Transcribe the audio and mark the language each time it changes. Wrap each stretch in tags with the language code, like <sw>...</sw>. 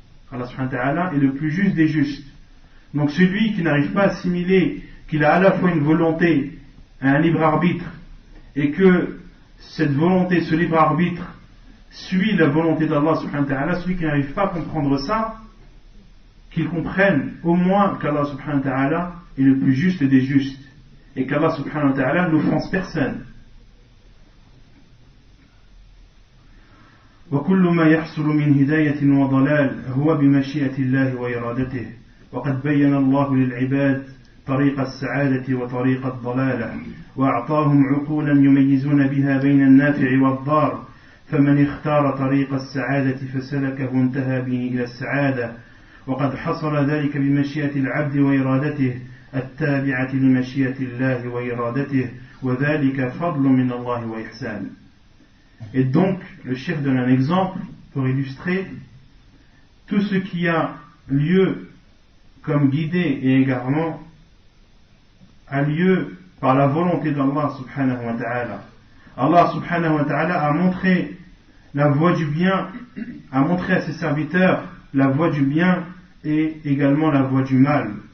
<fr>Allah subhanahu wa ta'ala est le plus juste des justes. Donc celui qui n'arrive pas à assimiler qu'il a à la fois une volonté et un libre arbitre, et que cette volonté, ce libre arbitre, suit la volonté d'Allah subhanahu wa ta'ala, celui qui n'arrive pas à comprendre ça, qu'il comprenne au moins qu'Allah subhanahu wa ta'ala est le plus juste des justes, et qu'Allah subhanahu wa ta'ala n'offense personne.</fr> <ar>وكل ما يحصل من هداية وضلال هو بمشيئة الله وإرادته وقد بين الله للعباد طريق السعادة وطريق الضلالة وأعطاهم عقولا يميزون بها بين النافع والضار فمن اختار طريق السعادة فسلكه انتهى به إلى السعادة وقد حصل ذلك بمشيئة العبد وإرادته التابعة لمشيئة الله وإرادته وذلك فضل من الله وإحسان.</ar> <fr>Et donc, le cheikh donne un exemple pour illustrer tout ce qui a lieu comme guidée et égarement a lieu par la volonté d'Allah subhanahu wa ta'ala. Allah subhanahu wa ta'ala a montré la voie du bien, a montré à ses serviteurs la voie du bien et également la voie du mal.</fr>